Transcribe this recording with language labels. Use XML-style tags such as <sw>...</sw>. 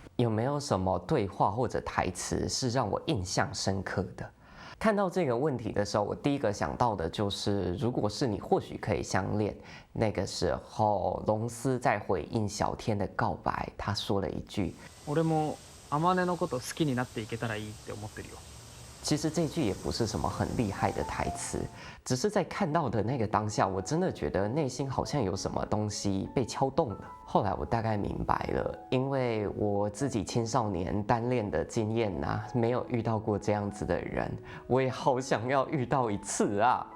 <zh>有没有什么对话或者台词是让我印象深刻的？看到这个问题的时候，我第一个想到的就是，如果是你，或许可以相恋。那个时候，龙司在回应小天的告白，他说了一句：“</zh> <ja>俺も天音のこと好きになっていけたらいいって思ってるよ。”</ja> <zh>其实这句也不是什么很厉害的台词，只是在看到的那个当下，我真的觉得内心好像有什么东西被敲动了。后来我大概明白了，因为我自己青少年单恋的经验没有遇到过这样子的人，我也好想要遇到一次啊！</zh>